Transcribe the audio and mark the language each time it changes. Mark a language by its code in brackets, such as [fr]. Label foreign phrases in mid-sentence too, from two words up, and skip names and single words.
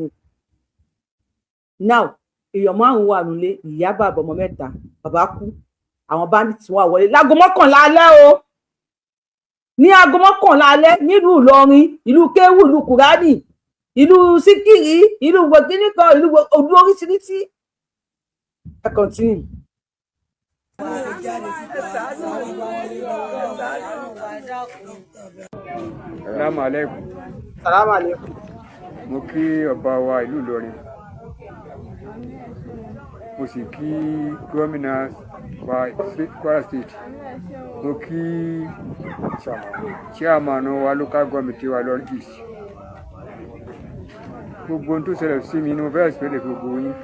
[yo] Now èèyàn 5 wà nílé ìyá bàbá ọmọ 3 bàbá kú àwọn bandits wà wọlé láago 11 alẹ́ o ní aago 11 alẹ́ nílùú Ìlọrin ìlú Kéwù ìlú Kùránì ìlú Síkìrì ìlú gbọ̀gbìnìkan ìlú odò oríṣiríṣi ẹ continue. [ar] سلام عليكم. سلام عليكم. [yo] Mo kí ọba wa ìlú Ìlọrin. Mo sì kí gómìnà Kwara State. Mo kí chairman wa [en] local government [yo] wa Ìlọrin East. Gbogbo ohun tó ṣẹlẹ̀ sí mi ni mo fẹ́ ṣẹlẹ̀ gbogbo yín.